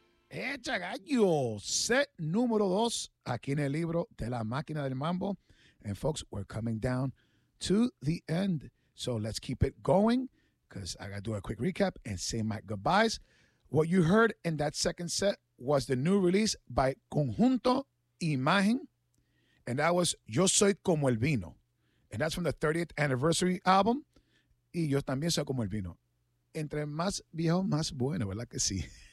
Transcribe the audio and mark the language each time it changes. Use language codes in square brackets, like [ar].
[es] Echa gallo, set número dos, aquí en el libro de la máquina del mambo. [en] And folks, we're coming down to the end. So let's keep it going, because I got to do a quick recap and say my goodbyes. What you heard in that second set was the new release by Conjunto Imagen. And that was Yo Soy Como El Vino. And that's from the 30th anniversary album. [es] Y yo también soy como el vino. Entre más viejo, más bueno, ¿verdad que sí?